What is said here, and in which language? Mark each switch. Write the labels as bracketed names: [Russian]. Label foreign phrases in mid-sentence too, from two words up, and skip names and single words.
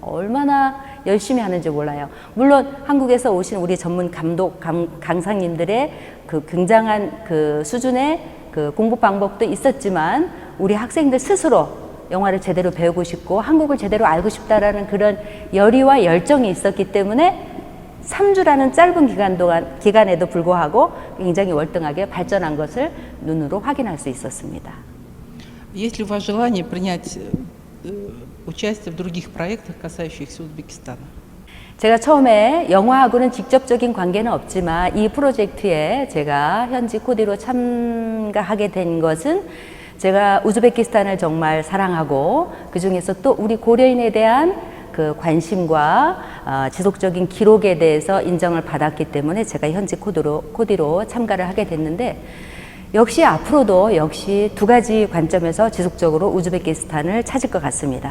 [Korean] 얼마나 열심히 하는지 몰라요. 물론 한국에서 오신 우리 전문 감독, 강사님들의 그 굉장한 그 수준의 그 공부 방법도 있었지만 우리 학생들 스스로 영화를 제대로 배우고 싶고 한국을 제대로 알고 싶다라는 그런 열의와 열정이 있었기 때문에 3주라는 짧은 기간에도 불구하고 굉장히 월등하게 발전한 것을 눈으로 확인할 수 있었습니다. [Russian] Есть ли у вас желание принять участие в других проектах, касающихся Узбекистана? [Korean] 제가 처음에 영화하고는 직접적인 관계는 없지만 이 프로젝트에 제가 현지 코디로 참가하게 된 것은 제가 우즈베키스탄을 정말 사랑하고 그 중에서 또 우리 고려인에 대한 그 관심과 지속적인 기록에 대해서 인정을 받았기 때문에 제가 현지 코디로 참가를 하게 됐는데 역시 앞으로도 역시 두 가지 관점에서 지속적으로 우즈베키스탄을 찾을 것 같습니다.